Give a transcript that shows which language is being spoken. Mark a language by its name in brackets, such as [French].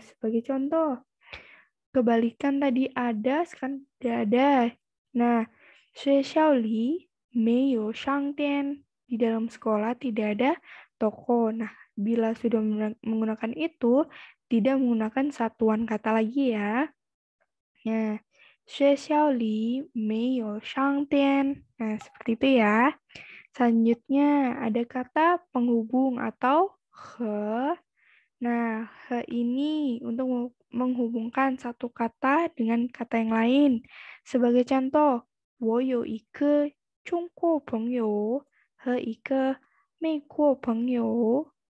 [Indonesian] Sebagai contoh, kebalikan tadi ada, sekarang tidak ada. [Chinese] Nah, 学校里没有商店. [Indonesian] Di dalam sekolah tidak ada toko. Nah, bila sudah menggunakan itu, tidak menggunakan satuan kata lagi ya. [Chinese] Nah, 学校里没有商店. [Indonesian] Nah, seperti itu ya. Selanjutnya ada kata penghubung atau he. Nah, he ini untuk menghubungkan satu kata dengan kata yang lain. Sebagai contoh, [Chinese] 我有一个中国朋友和一个美国朋友.